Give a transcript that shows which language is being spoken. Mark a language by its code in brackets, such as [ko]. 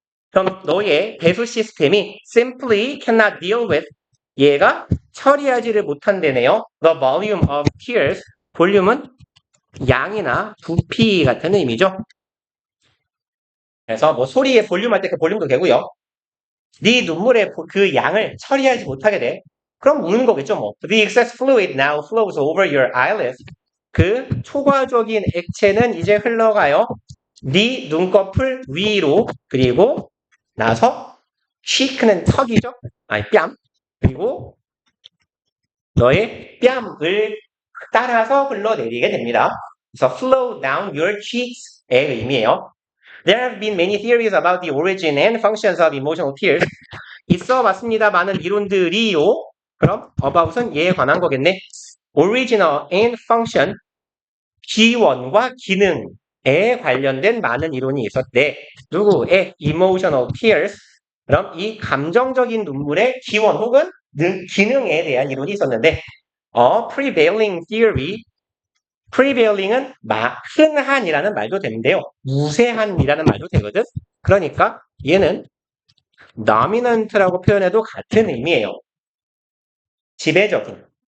[ko] 그럼 너의 배수 시스템이 [en] simply cannot deal with [ko] 얘가 처리하지를 못한대네요. [en] The volume of tears [ko] 볼륨은 양이나 부피 같은 의미죠. 그래서 뭐 소리의 볼륨 할 때 그 볼륨도 되고요. 네 눈물의 그 양을 처리하지 못하게 돼. 그럼 우는 거겠죠, 뭐. [en] The excess fluid now flows over your eyelids. [ko] 그 초과적인 액체는 이제 흘러가요. 네 눈꺼풀 위로 그리고 나서 cheek는 턱이죠. 아니 뺨. 그리고 너의 뺨을 따라서 흘러내리게 됩니다. 그래서 [en] flow down your cheeks의 [ko] 의미예요. [en] There have been many theories about the origin and functions of emotional tears. [ko] 있어 봤습니다. 많은 이론들이요. 그럼 about은 얘에 관한 거겠네. [en] Original and function, [ko] 기원과 기능에 관련된 많은 이론이 있었대. 누구의 emotional tears? 그럼 이 감정적인 눈물의 기원 혹은 기능에 대한 이론이 있었는데 prevailing theory, prevailing은 흔한이라는 말도 되는데요. 우세한이라는 말도 되거든. 그러니까 얘는 dominant라고 표현해도 같은 의미예요. 지배적인.